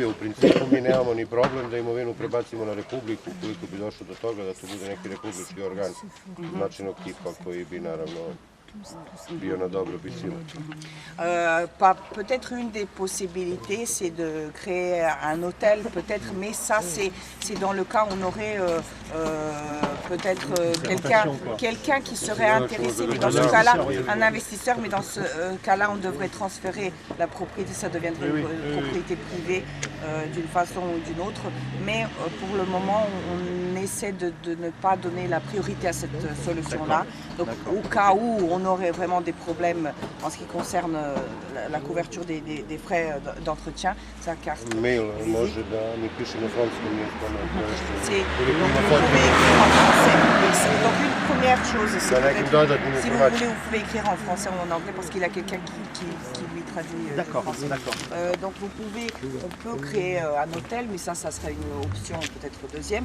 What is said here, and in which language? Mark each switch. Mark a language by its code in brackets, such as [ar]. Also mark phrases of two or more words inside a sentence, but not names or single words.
[sr] U principu mi nemamo ni problem da imovinu prebacimo na Republiku, ukoliko bi došlo do toga da to bude neki republički organ značajnog tipa koji bi naravno bio na dobrobit svima. [fr] Peut-être une des possibilités, c'est de créer un hôtel, peut-être, mais ça, c'est dans le cas où on aurait peut-être quelqu'un qui serait intéressé, mais dans ce cas-là, un investisseur, mais dans ce cas-là, on devrait transférer la propriété, ça deviendrait une propriété privée d'une façon ou d'une autre, mais pour le moment, on essaie de ne pas donner la priorité à cette solution-là. Donc, au cas où on aurait vraiment des problèmes en ce qui concerne la couverture des frais d'entretien, sa carte [sr] Mail može da mi piše na francuskom jeziku. [fr] Vous pouvez écrire en français. Donc une première chose, si vous voulez, vous pouvez écrire en français ou en anglais parce qu'il y a quelqu'un qui lui traduit. D'accord. Donc on peut créer un hôtel, mais ça serait une option peut-être deuxième.